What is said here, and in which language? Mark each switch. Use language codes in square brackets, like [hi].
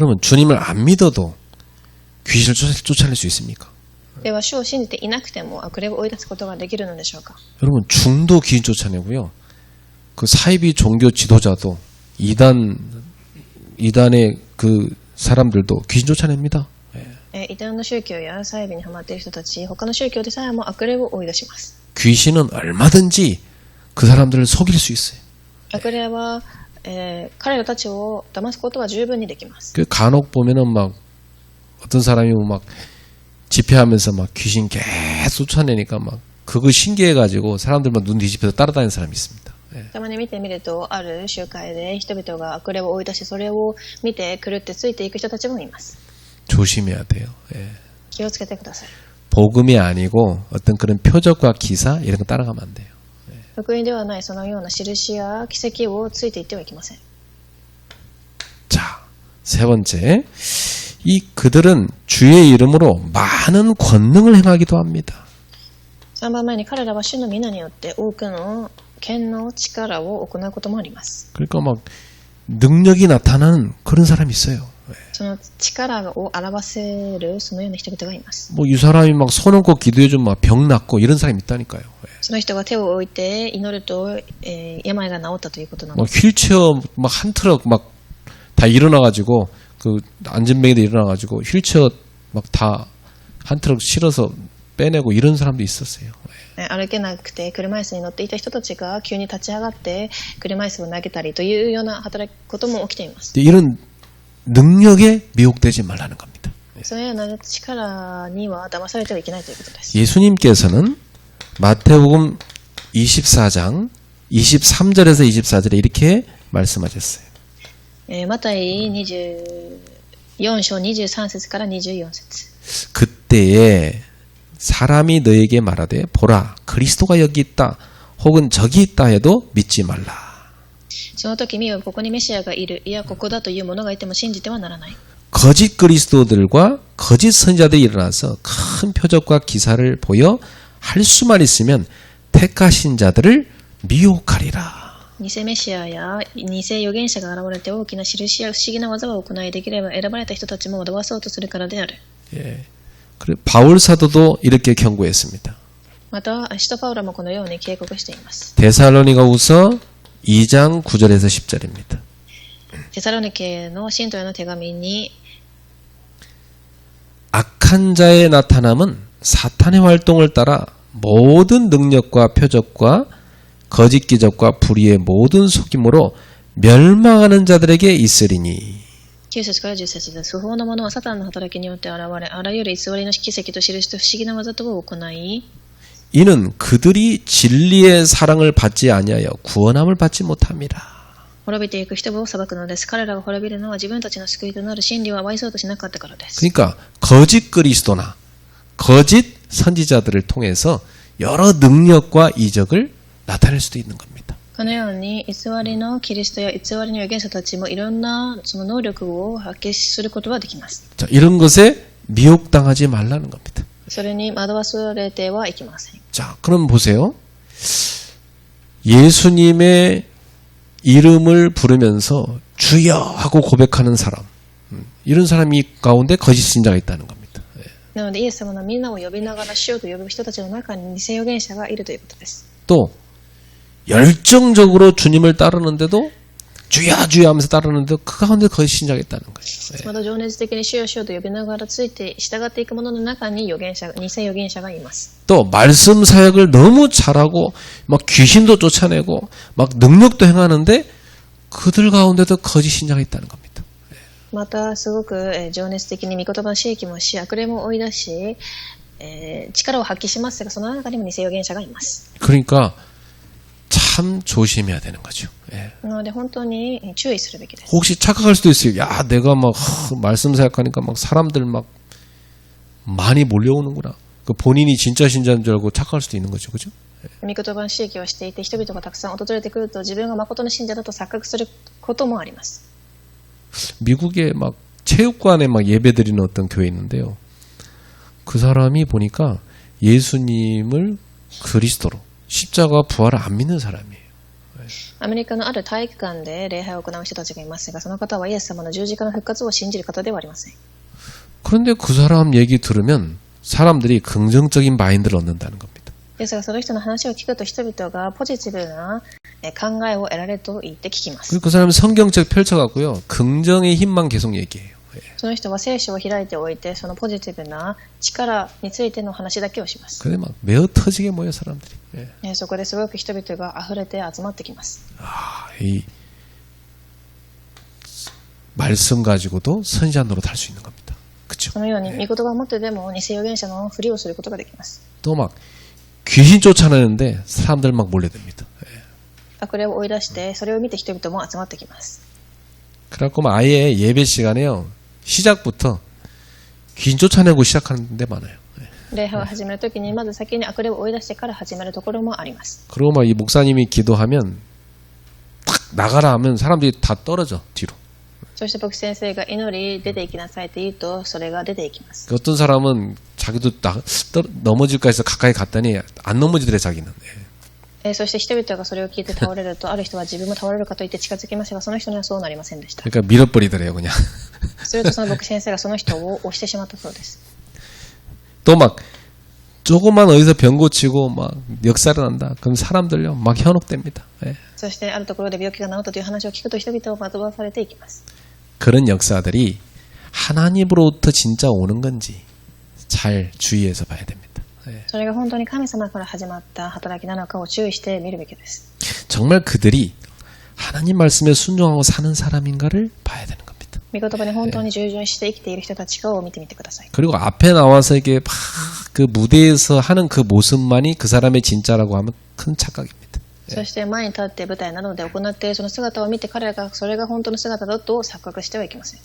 [ko] 그러면 주님을 안 믿어도 귀신을 쫓아낼 수 있습니까? [ja] では主を信じていなくても悪霊を追い出すことができるのでしょうか。 [ko] 여러분 중도 귀신 쫓아내고요. 그 사이비 종교 지도자도 이단의 그 사람들도 귀신 쫓아냅니다. [ja] 異端の宗教や細部にハマっている人たち、他の宗教でさえも悪霊を追い出します。 [ko] 귀신은 얼마든지 그 사람들을 속일 수 있어요. [ja] 悪霊は、彼らたちを騙すことは十分にできます。 [ko] 그 간혹 보면은 막 어떤 사람이 막 집회하면서 막 귀신 계속 쫓아내니까 막 그거 신기해가지고 사람들 막 눈 뒤집혀서 따라다니는 사람이 있습니다. [ja] たまに見てみると、ある集会で人々が悪霊を追い出し、それを見て狂ってついていく人たちもいます。 [ko] 조심해야 돼요. [ja] 気をつけてください。 [ko] 복음이 아니고 어떤 그런 표적과 기사 이런 거 따라가면 안 돼요. [ja] 福音ではないそのような印や奇跡をついていってはいけません。 [ko] 자, 세 번째. 그들은 주의 이름으로 많은 권능을 행하기도 합니다. [ja] 3番目に彼らは主の皆によって多くの権の力を行うこともあります。 [ko] 그러니까 막 능력이 나타나는 그런 사람이 있어요. [ja] その力を表せるそのような人々がいます。 [ko] 뭐 이 사람이 막 손 얹고 기도해주면 막 병 낫고 이런 사람이 있다니까요. [ja] その人が手を置いて祈ると、病が治ったということなの 막 です。 [ko] 휠체어 막 한 트럭 막 다 일어나가지고 그 안전뱅이도 일어나가지고 휠체어 막 다 한 트럭 실어서 빼내고 이런 사람도 있었어요. [ja] 歩けなくて車椅子に乗っていた人たちが急に立ち上がって車椅子を投げたりというような働くことも起きています。 [ko] 이런 능력에 미혹되지 말라는 겁니다. [ja] そういうような力には騙されてはいけないということです。 [ko] 예수님께서는 마태복음 24장 23절에서 24절에 이렇게 말씀하셨어요. [ja] マタイ24章23節から24節 [ko] 그때에 사람이 너에게 말하되 보라 그리스도가 여기 있다 혹은 저기 있다 해도 믿지 말라. [ja] その時見よここにメシアがいる、いやここだという者がいても信じてはならない。 [ko] 거짓 그리스도들과 거짓 선지자들이 일어나서 큰 표적과 기사를 보여 할 수만 있으면 택하신 자들을 미혹하리라. [ja] 偽メシアや偽預言者が現れて大きな印や不思議な技を行い、できれば選ばれた人たちも惑わそうとするからである。 [ko] 예. 그래 바울 사도도 이렇게 경고했습니다. [ja] また使徒パウロもこのように警告しています。 [ko] 데살로니가후서 2장 9절에서 10절입니다. [ja] テサロニケの信徒への手紙に [ko] 악한 자의 나타남은 사탄의 활동을 따라 모든 능력과 표적과 거짓 기적과 불의의 모든 속임으로 멸망하는 자들에게 있으리니 [ja] 9節から10節です。不法なものはサタンの働きによって現れ、あらゆる偽りの奇跡と印と不思議な技とを行い、 [ko] 이는 그들이 진리의 사랑을 받지 아니하여 구원함을 받지 못함이라. [ja] 滅びていく人を裁くのです。彼らが滅びるのは自分たちの救いとなる真理を愛そうとしなかったからです。 [ko] 그러니까 거짓 그리스도나 거짓 선지자들을 통해서 여러 능력과 이적을 나타낼 수도 있는 겁니다. [ja] このように偽りのキリストや偽りの預言者たちもいろんなその能力を発揮することはできます。 [ko] 자, 이런 것에 미혹당하지 말라는 겁니다. [ja] それに惑わされてはいけません。 [ko] 자, 그럼 보세요. 예수님의 이름을 부르면서 주여 하고 고백하는 사람, 이런 사람이 가운데 거짓 신자가 있다는 겁니다. [ja] なのでイエス様のみんなを呼びながら主よと呼ぶ人たちの中に偽預言者がいるということです。 [ko] 또 열정적으로 주님을 따르는데도 주야 주야 하면서 따르는데도 그 가운데 거짓 신자가 있다는 거예요. [ja] また情熱的に主よ主よと呼びながらついて従っていく者の中に偽預言者がいます。 [ko] 또 말씀 사역을 너무 잘하고 막 귀신도 쫓아내고 막 능력도 행하는데 그들 가운데도 거짓 신자가 있다는 겁니다. [ja] またすごく情熱的に御言葉の刺激もし悪霊も追い出し、力を発揮しますがその中にも偽預言者がいます。 [ko] 그러니까 참 조심해야 되는 거죠. 예. [ja] なので本当に注意するべきです。 [ko] 혹시 착각할 수도 있어요. 야, 내가 막 말씀 생각하니까 막 사람들 막 많이 몰려오는구나. 그 본인이 진짜 신자인 줄 알고 착각할 수도 있는 거죠, 그죠? [ja] 御言葉の刺激をしていて人々がたくさん訪れてくると自分が誠の信者だと錯覚することもあります。 [ko] 미국에 막 체육관에 막 예배 드리는 어떤 교회 있는데요. 그 사람이 보니까 예수님을 그리스도로 십자가 부활을 안 믿는 사람이에요. [ja] アメリカのある体育館で礼拝を行う人たちがいますが、その方はイエス様の十字架の復活を信じる方ではありません。 [ko] 그런데 그 사람 얘기 들으면 사람들이 긍정적인 마인드를 얻는다는 겁니다. [ja] ですがその人の話を聞くと人々がポジティブな考えを得られると言って聞きます。 [ko] 그리고 그 사람은 성경책 펼쳐갖고요. 긍정의 힘만 계속 얘기해요. [ja] その人は聖書を開いておいてそのポジティブな力についての話だけをします。 [ko] 근데 막 매어 터지게 모여 사람들이. 예. [ja] そこですごく人々が溢れて集まってきます。 [ko] 이 말씀 가지고도 선지자 노릇 할 수 있는 겁니다. 그렇죠? [ja] このように御言葉を持ってでも偽預言者のふりをすることができます。 [ko] 또 막 귀신 쫓아내는데 사람들 막 몰려듭니다. 예. [ja] 悪霊を追い出してそれを見て人々も集まってきます。 [ko] 그래갖고 막 아예 예배 시간에요. 시작부터 귀신 쫓아내고 시작하는 데 많아요. 예. [ja] 礼拝を始めるときにまず先に悪霊を追い出してから始めるところもあります。 [ko] 그리고 막 이 목사님이 기도하면 탁 나가라 하면 사람들이 다 떨어져 뒤로. [ja] そして牧師先生が祈り出ていきなさいと言うとそれが出ていきます。 [ko] 어떤 사람은 자기도 넘어질까 해서 가까이 갔더니 안 넘어지더래 자기는. 예. [ja] そして人々がそれを聞いて倒れるとある人は自分も倒れるかと言って近づきましたがその人にはそうなりませんでした。 [ko] 그러니까 밀어버리더래요 그냥. [ja] するとその牧師先生がその人を押してしまったそうです。 [ko] 또 막 조금만 어디서 병 고치고 막 역사를 한다. 그럼 사람들요 막 현혹됩니다. 예. [ja] そしてあるところで病気が治ったという話を聞くと人々を惑わされていきます。 [ko] 그런 역사들이 하나님으로부터 진짜 오는 건지 잘 주의해서 봐야 됩니다. 예. [ja] それが本当に神様から始まった働きなのかを注意して見るべきです。 [ko] 정말 그들이 하나님 말씀에 순종하고 사는 사람인가를 봐야 되는 겁니다. [ja] 御言葉に本当に従順して生きている人たちかを見てみてください。 [ko] 그리고 앞에 나와서 이게 막 그 무대에서 하는 그 모습만이 그 사람의 진짜라고 하면 큰 착각입니다. [ja] そして前に立って舞台などで行っているその姿を見て彼らがそれが本当の姿だと錯覚してはいけません。